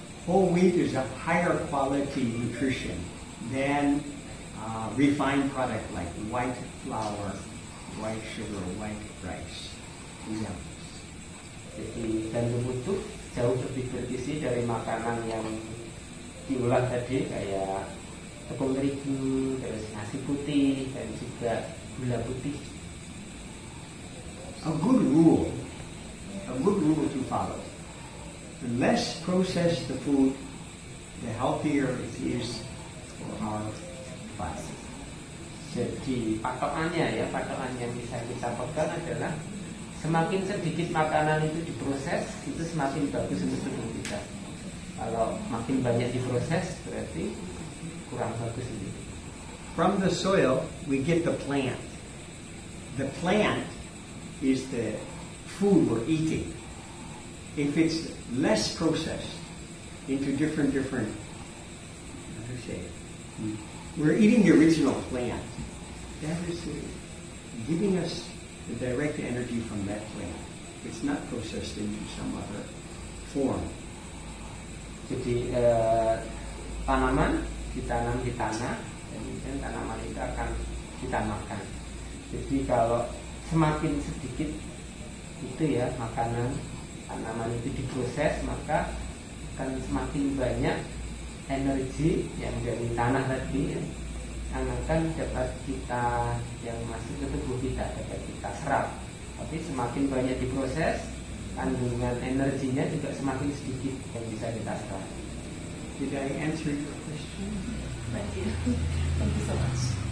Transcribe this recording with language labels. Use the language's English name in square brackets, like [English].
[English] Whole wheat is a higher quality nutrition than refined product like white flour, white sugar, white rice. Yeah. [Indonesian] Jadi gandum utuh jauh lebih bergizi dari makanan yang diolah tadi kayak tepung terigu, terus nasi putih dan juga gula putih. [English] A good rule to follow. The less processed the food, the healthier it is for our body. [Indonesian] Jadi patokan yang bisa kita pegang adalah semakin sedikit makanan itu diproses, itu semakin bagus untuk tubuh kita. Kalau makin banyak diproses berarti kurang bagus itu. [English] From the soil, we get the plant. The plant is the food we're eating. If it's less processed into different, how to say, we're eating the original plant. That is giving us the direct energy from that plant. It's not processed into some other form. [Indonesian] Jadi tanaman ditanam di tanah, dan kemudian tanaman itu akan kita makan. Jadi kalau semakin sedikit itu ya makanan tanaman itu diproses, maka akan semakin banyak energi yang dari tanah tadi yang akan dapat kita yang masuk ke tubuh kita, dapat kita serap. Tapi semakin banyak diproses, kandungan energinya juga semakin sedikit yang bisa kita serap. [English] Did I answer your question? Thank you. Thank you so much.